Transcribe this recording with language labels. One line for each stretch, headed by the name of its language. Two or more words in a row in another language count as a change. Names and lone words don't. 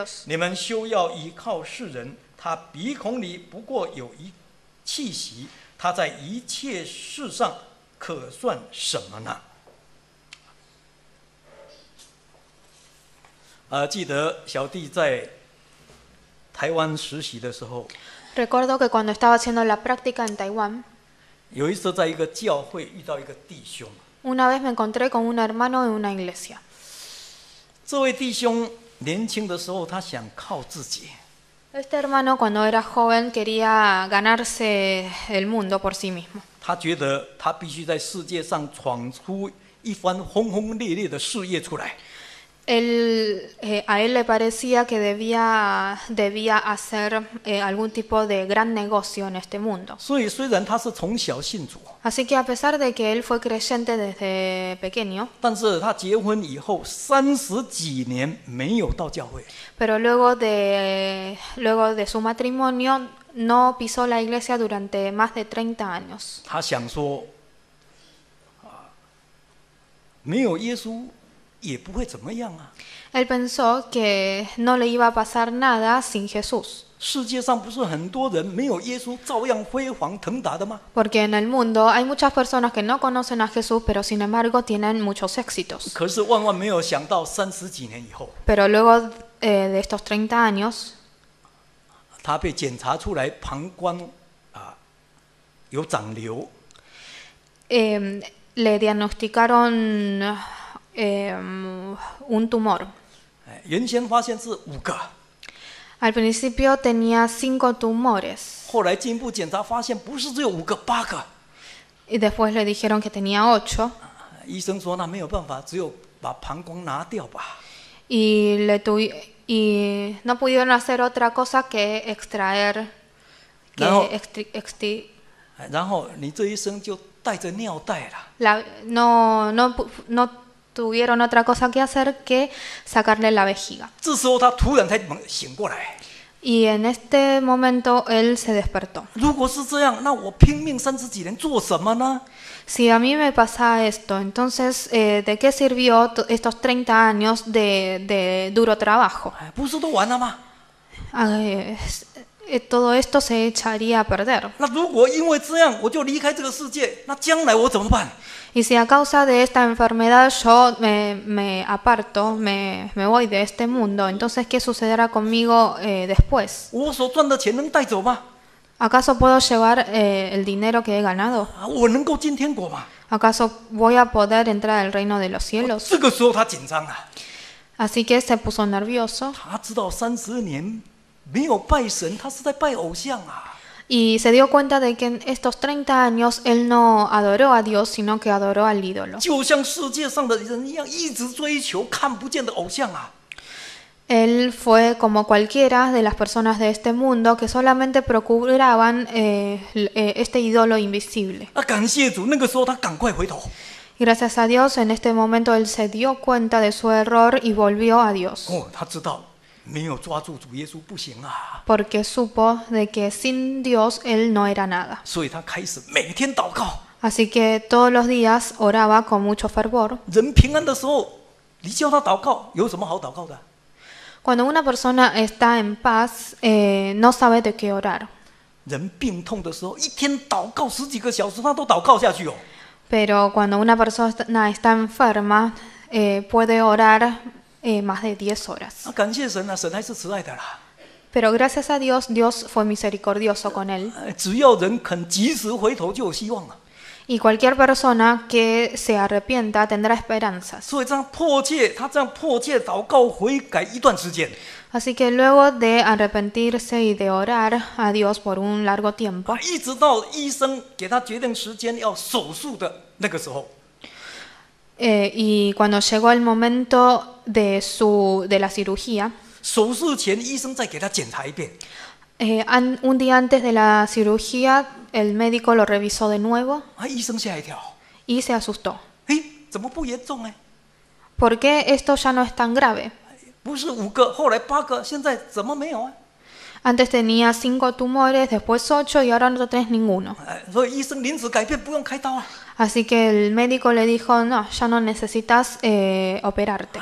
Chinese: 你们休要依靠世人，他鼻孔里不过有一气息，他在一切事上可算什么呢？记得小弟在台湾实习的时候，
Spanish: Recuerdo que cuando estaba haciendo la práctica en Taiwán,
Chinese: 有一次在一个教会遇到一个弟兄，
Spanish: una vez me encontré con un hermano en una iglesia.
Chinese: 这位弟兄年轻的时候，他想靠自己，
Spanish: Este hermano cuando era joven quería ganarse el mundo por sí mismo.
Chinese: 他觉得他必须在世界上闯出一番轰轰烈烈的事业出来。
Spanish: A él le parecía que debía hacer algún tipo de gran negocio en este mundo.
Chinese: 所以虽然他是从小信主，
Spanish: Así que a pesar de que él fue creyente desde pequeño,
Chinese: 但是他结婚以后30几年没有到教会，
Spanish: pero luego de su matrimonio no pisó la iglesia durante más de 30 años.
Chinese: 他想说，没有耶稣也不会怎么样啊。
Spanish: Él pensó que no le iba a pasar nada sin Jesús,
Chinese: 世界上不是很多人没有耶稣照样辉煌腾达的吗？
Spanish: porque en el mundo hay muchas personas que no conocen a Jesús, pero sin embargo tienen muchos éxitos.
Chinese: 可是万万没有想到，30几年以后，
Spanish: Pero luego de estos 30 años,
Chinese: 他被检查出来膀胱有长瘤，
Spanish: le diagnosticaron un tumor.
Chinese: 原先发现是5个，
Spanish: Al principio tenía 5 tumores
Chinese: 后来进一步检查发现不是只有5个，8个。
Spanish: y después le dijeron que tenía 8
Chinese: 医生说那没有办法，只有把膀胱拿掉吧。
Spanish: y no pudieron hacer otra cosa que extraer,
Chinese: 然后 然后你这一生就带着尿袋了。
Spanish: no tuvieron otra cosa que hacer que sacarle la vejiga.
Chinese: 这时候他突然才醒过来。
Spanish: Y en este momento él se despertó.
Chinese: 如果是这样，那我拼命30几年做什么呢？
Spanish: Si a mí me pasa esto, entonces, ¿de qué sirvió estos 30 años de duro trabajo?
Chinese: 不是都完了吗？
Spanish: Todo esto se echaría a perder.
Chinese: 那如果因为这样我就离开这个世界，那将来我怎么办？
Spanish: Y si a causa de esta enfermedad yo me aparto, me voy de este mundo, entonces ¿qué sucederá conmigo después?
Chinese: 我所赚的钱能带走吗？
Spanish: ¿Acaso puedo llevar el dinero que he ganado?
Chinese: 我能够进天国吗？
Spanish: ¿Acaso voy a poder entrar al reino de los cielos?
Chinese: 这个时候他紧张啊，
Spanish: Así que se puso nervioso
Chinese: 他知道30年没有拜神，他是在拜偶像啊。
Spanish: y se dio cuenta de que en estos 30 años él no adoró a Dios, sino que adoró al ídolo.
Chinese: 就像世界上的人一样，一直追求看不见的偶像啊。
Spanish: Él fue como cualquiera de las personas de este mundo que solamente procuraban este ídolo invisible.
Chinese: 感谢主，那个时候他赶快回头。
Spanish: Gracias a Dios, en este momento él se dio cuenta de su error y volvió a Dios.
Chinese: 他知道没有抓住主耶稣不行啊，
Spanish: Porque supo de que sin Dios él no era nada.
Chinese: 所以他开始每天祷告。
Spanish: Así que todos los días oraba con mucho fervor.
Chinese: 人平安的时候，你叫他祷告，有什么好祷告的？
Spanish: Cuando una persona está en paz, no sabe de qué orar.
Chinese: 人病痛的时候，一天祷告10几个小时，他都祷告下去哦。
Spanish: Pero cuando una persona está enferma, puede orar más de 10 horas.
Chinese: 感谢神啊，神还是慈爱的啦。
Spanish: Pero gracias a Dios, Dios fue misericordioso con él.
Chinese: 只要人肯及时回头，就有希望啊。
Spanish: Y cualquier persona que se arrepienta tendrá esperanzas.
Chinese: 所以他这样迫切祷告悔改一段时间，
Spanish: Así que luego de arrepentirse y de orar a Dios por un largo tiempo,
Chinese: 一直到医生给他决定时间要手术的那个时候，
Spanish: y cuando llegó el momento de la cirugía,
Chinese: 手术前医生再给他检查一遍，
Spanish: un día antes de la cirugía, el médico lo revisó de nuevo
Chinese: 医生吓一跳，
Spanish: y se asustó.
Chinese: 怎么不严重呢？
Spanish: ¿Por qué esto ya no es tan grave?
Chinese: 不是5个，后来8个，现在怎么没有啊？
Spanish: Antes tenía 5 tumores, después 8 y ahora no tenés ninguno.
Chinese: 所以医生临时改变，不用开刀啊。
Spanish: Así que el médico le dijo, no, ya no necesitas operarte.